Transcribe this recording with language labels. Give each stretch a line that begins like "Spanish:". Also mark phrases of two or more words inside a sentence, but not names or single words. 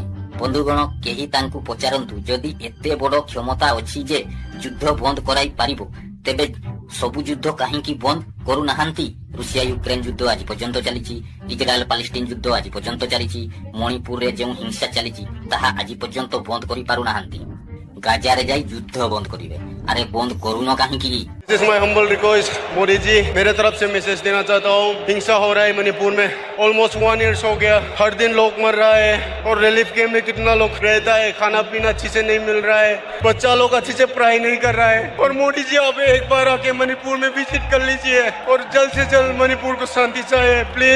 Odia: ବନ୍ଧୁଗଣ, କେହି ତାଙ୍କୁ ପଚାରନ୍ତୁ, ଯଦି ଏତେ ବଡ଼ କ୍ଷମତା ଅଛି ଯେ ଯୁଦ୍ଧ ବନ୍ଦ କରାଇ ପାରିବ, ତେବେ ସବୁ ଯୁଦ୍ଧ କାହିଁକି ବନ୍ଦ କରୁନାହାନ୍ତି? ରୁଷିଆ ୟୁକ୍ରେନ ଯୁଦ୍ଧ ଆଜି ପର୍ଯ୍ୟନ୍ତ ଚାଲିଛି, ଇସ୍ରାଏଲ ପାଲେଷ୍ଟିନ ଯୁଦ୍ଧ ଆଜି ପର୍ଯ୍ୟନ୍ତ ଚାଲିଛି, ମଣିପୁରରେ ଯେଉଁ ହିଂସା ଚାଲିଛି ତାହା ଆଜି ପର୍ଯ୍ୟନ୍ତ ବନ୍ଦ କରିପାରୁନାହାନ୍ତି। ଗାଜାରେ ଯାଇ ଯୁଦ୍ଧ ବନ୍ଦ କରିବେ।
Hindi: अरे बंद करूँ काहे?
English: This is my humble request,
Hindi: मोदी जी, मेरे तरफ से मैसेज देना चाहता हूँ। हिंसा हो रहा है मणिपुर में,
English: almost 1 year
Hindi: हो गया, हर दिन लोग मर रहा है और
English: relief camp
Hindi: में कितना लोग रहता है, खाना पीना अच्छी से नहीं मिल रहा है, बच्चा लोग अच्छी से पढ़ाई नहीं कर रहा है। और मोदी जी आप एक बार आके मणिपुर में विजिट कर लीजिए और जल्द से जल्द मणिपुर को शांति चाहिए प्लीज।